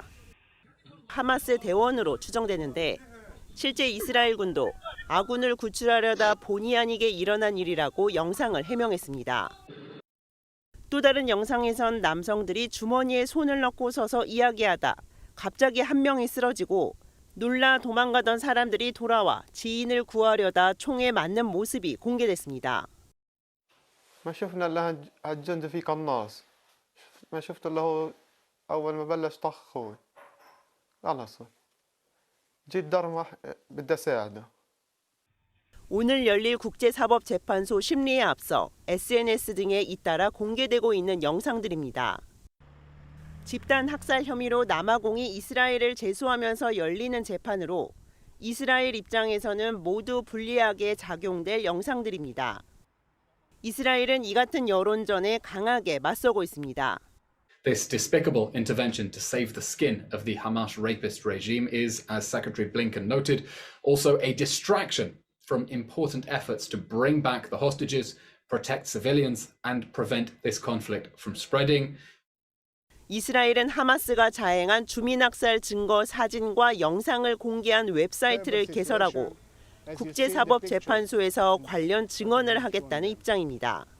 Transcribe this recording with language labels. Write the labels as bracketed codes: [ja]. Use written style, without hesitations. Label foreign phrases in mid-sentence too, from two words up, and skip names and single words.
[ko] 하마스 대원으로 추정되는데 실제 이스라엘 군도 아군을 구출하려다 본의 아니게 일어난 일이라고 영상을 해명했습니다. 또 다른 영상에선 남성들이 주머니에 손을 넣고 서서 이야기하다 갑자기 한 명이 쓰러지고 놀라 도망가던 사람들이 돌아와 지인을 구하려다 총에 맞는 모습이 공개됐습니다. [ar] ما شفنا الا هالجند في قناص ما شفت الا هو اول ما بلش طخ اخوي خلص جيت دار بدي اساعده. [ko] 오늘 열릴 국제사법재판소 심리에 앞서 SNS 등에 잇따라 공개되고 있는 영상들입니다. 집단 학살 혐의로 남아공이 이스라엘을 제소하면서 열리는 재판으로 이스라엘 입장에서는 모두 불리하게 작용될 영상들입니다. 이스라엘은 이 같은 여론전에 강하게 맞서고 있습니다. [en] This despicable intervention to save the skin of the Hamas rapist regime is, as Secretary Blinken noted, also a distraction from important efforts to bring back the hostages, protect civilians, and prevent this conflict from spreading. [ko] 이스라엘은 하마스가 자행한 주민학살 증거 사진과 영상을 공개한 웹사이트를 개설하고 국제사법재판소에서 관련 증언을 하겠다는 입장입니다.